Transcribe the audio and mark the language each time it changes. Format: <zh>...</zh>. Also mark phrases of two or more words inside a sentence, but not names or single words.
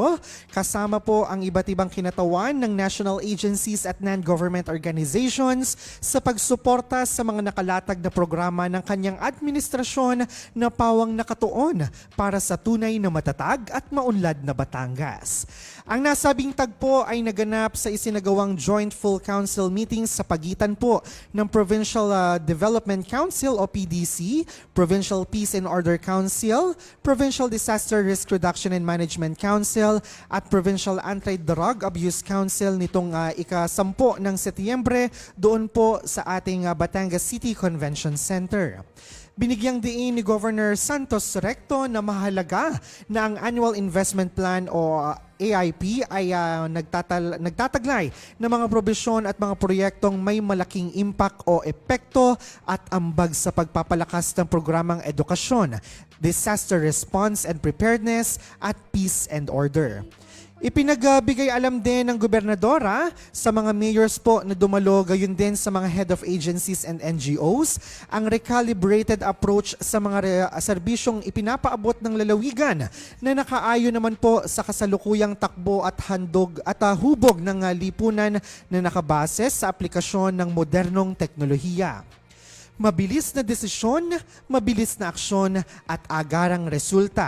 <tl>Kasama po ang iba't ibang kinatawan ng</tl> <en>national agencies</en> <tl>at</tl> <en>non-government organizations</en> <tl>sa pagsuporta sa mga nakalatag na programa ng kanyang administrasyon na pawang nakatuon para sa tunay na matatag at maunlad na Batangas. Ang nasabing tagpo ay naganap sa isinagawang Joint Full Council meetings sa pagitan po ng Provincial Development Council o PDC, Provincial Peace and Order Council, Provincial Disaster Risk Reduction and Management Council at Provincial Anti-Drug Abuse Council nitong ika-10 ng Setyembre doon po sa ating Batangas City Convention Center. Binigyang diin ni Governor Santos Recto na mahalaga na ang Annual Investment Plan o AIP ay nagtataglay ng mga probisyon at mga proyektong may malaking impact o epekto at ambag sa pagpapalakas ng programang edukasyon,</tl> <en>disaster response and preparedness at peace and order.</en> <tl>Ipinagbigay alam din ng gobernadora sa mga mayors po na dumalo, gayon din sa mga</tl> <en>head of agencies and NGOs,</en> <tl>ang</tl> <en>recalibrated approach</en> <tl>sa mga serbisyong ipinapaabot ng lalawigan na nakaayon naman po sa kasalukuyang takbo at handog at hubog ng lipunan na nakabase sa aplikasyon ng modernong teknolohiya. Mabilis na desisyon, mabilis na aksyon at agarang resulta.</tl>